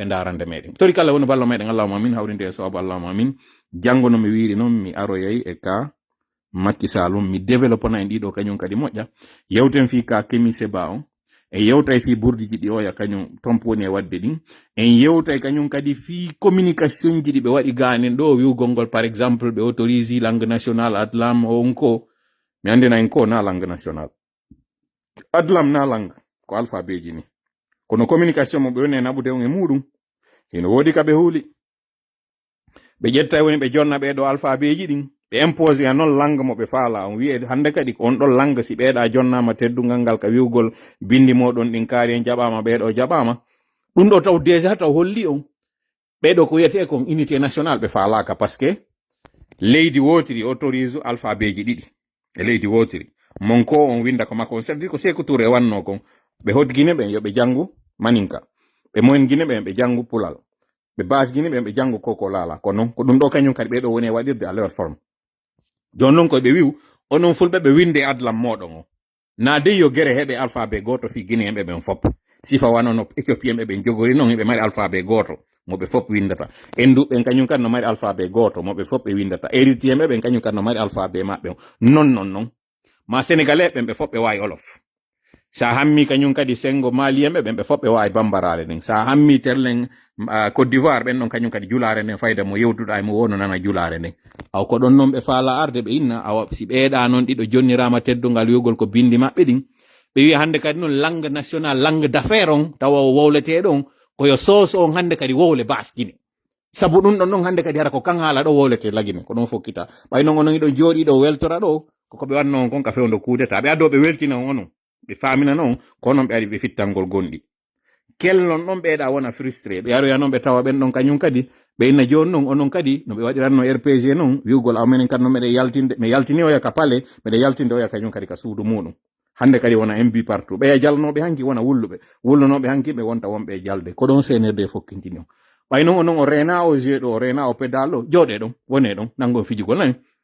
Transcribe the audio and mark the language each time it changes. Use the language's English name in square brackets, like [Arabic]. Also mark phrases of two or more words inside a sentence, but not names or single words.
[Fula] darande meɗen tori kala woni ballo meɗen allahuma amin hawrinde e sababu allahuma amin janngo no mi wiri noon mi aroyay e ka Macky Sall mi développe na en ɗiɗo kañum kadi moƴƴa yewten fi ka Kémi Séba on en yewtay fi ɓurdiji ɗi oya kañum tomponi e wadde ɗin en yewtay kañum kadi fi communication ji ɗi ɓe waɗi ganen ɗo wiwgol ngol [French] par exemple [Fula] ɓe [French] autorise langue nationale [Fula] adlam on ko mi andina en ko na [French] langue nationale [Fula] adlam na langue ko alphabet ji ni kono communication mo ɓe woni e naɓude on e muɗum hino woodi ka ɓe huuli ɓe ƴetta woni ɓe jonna ɓeɗo alphabet ji ɗin ɓe impose a noon langue mo ɓe faala on wiye hande kadi ko on ɗon langue si ɓeeɗa jonnama teddungal ngal ka wiwgol bindi moɗon ɗin kaari en jaɓama ɓeɗo jaɓama ɗum ɗo taw déjà taw holli on ɓeɗo ko wiyete kon [French] unité nationale [Fula] ɓe faalaka [French] par ce que [Fula] leydi wotiri [French] autorise alphabet [Fula] ji ɗiɗi e leydi wotiri mon ko on winda ko makko on [French] c'est-à-dire [Fula] ko Sékou Touré wanno kon ɓe hotguine ɓen yoɓe janngu maninka ɓe moyengine ɓen ɓe janngu pulal ɓe basguine ɓen ɓe janngu koko laala ko noon ko ɗum ɗo kañum kadi ɓeɗo woni e waɗirde [French] à leur forme [Fula] jon noon koye ɓe wiw onon fulɓe ɓe winde adlam moɗon o na dey yo gere heɓe alphabet goto fi guinéen ɓe ɓen fop sifa wanono éthiopien ɓe ɓen jogori noon ɓe mari alphabet goto moɓe fop windata enduɓe kañum kadi no mari alphabet goto moɓe fop ɓe windata érythréen ɓe ɓen kañum kadi no mari alphabet maɓɓe non ma sénégalais ɓen ɓe fop ɓe wawi olof sa hammi kañum kadi sengo malien ɓe ɓen ɓe fop ɓe wawi bambarare nden sa hammi terlen Côte d'Ivoire ɓen ɗon kañum kadi julare nden fayda mo yewtuɗa e mo wono nana julare nden aw ko ɗon noon ɓe faala arde ɓe inna awa si ɓeeɗa noon ɗiɗo jonnirama teddungal wiwgol ko bindi maɓɓe ɗin ɓe wi hande kadi noon [French] langue nationale langue d'affaire [Fula] on tawa o wowleteɗo on koyo soos on hande kadi wowle basguine sabu ɗum ɗon noon hande kadi hara ko kan haala ɗo wowlete lagine ko ɗon fokkita ɓay noon onon iɗo jooɗi ɗo weltora ɗo koko ɓe wanno on kon ka fewdo kudeta ɓe addo ɓe weltina on onon ɓe famina noon ko noon ɓe ari ɓe fittangol gonɗi kellon ɗon ɓeeɗa wona frustré ɓe aroya noon ɓe tawa ɓen ɗon kañum kadi ɓe inna joni noon onon kadi no ɓe waɗiranno RPG noon wiwgol awmenen kadi no meɗe yaltinde mi yaltini oya ka pale meɗe yaltinde oya kañum kadi ka suudu muɗum hande kadi wona MB partout ɓeya jalnoɓe hanki wona wullunoɓe hanki ɓe wonta wonɓe jalde ko ɗon senerde fokkintini on ɓay noon onon o rena o jeu ɗo o rena o pédale ɗo jooɗe ɗon wone ɗon nangon fijugol nani